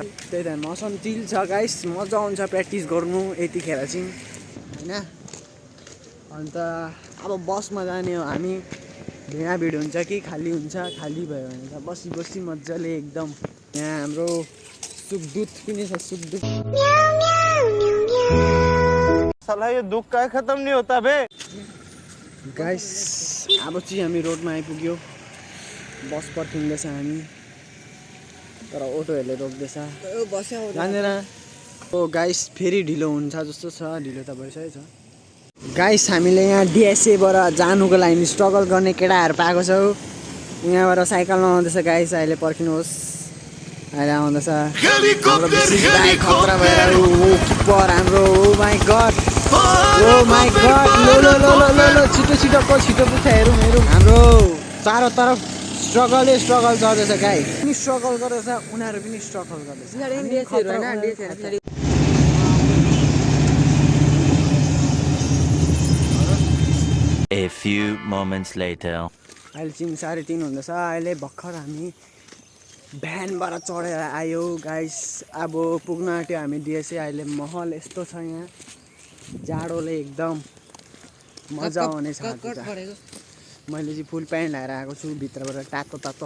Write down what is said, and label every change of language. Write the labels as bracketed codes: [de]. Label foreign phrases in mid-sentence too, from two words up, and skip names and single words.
[ne] त्यही त मौसम चिल छ गाइस मजा आउँछ प्र्याक्टिस गर्नु यतिखेर चाहिँ हैन। अन्त अब बसमा जाने हो हामी भिड हुन्छ कि खाली हुन्छ। खाली भयो भने त बसी मजाले एकदम। यहाँ हाम्रो सुखदूत पनि छ सुखदूत। [hi] साला ये दुख का खत्म नहीं होता बे। [ne] गाइस अब चाहिँ हामी रोडमा आइपुग्यो। बस पर्खिँदैछ हामी तर अटोहरूले रोक्दैछ जानेर। ओ गाइस फेरि ढिलो हुन्छ जस्तो छ। ढिलो त भइसकेको छ गाइस। हामीले यहाँ डिएसएबाट जानुको लागि स्ट्रगल गर्ने केटाहरू पाएको छौँ। यहाँबाट साइकलमा आउँदैछ गाइस। अहिले पर्खिनुहोस् अहिले आउँदैछ खतरा भएर किपर हाम्रो। [en] oh my god [ne] लो छिटो पुग्छ। हेरौँ हाम्रो चारैतर्फ स्ट्रगल गर्दैछ गाई पनि स्ट्रगल गर्दैछ उनीहरू पनि स्ट्रगल गर्दैछ। [en] A few moments later. [ne] अहिले चाहिँ 3:30 हुँदैछ। अहिले भर्खर हामी भ्यानबाट चढेर आयो गाइस। अब पुग्न आँट्यो हामी डिएसए। अहिले माहौल यस्तो छ यहाँ जाडोले एकदम मजा आउनेछ। मैले चाहिँ [en] full pant [ne] लगाएर आएको छु भित्रबाट तातो।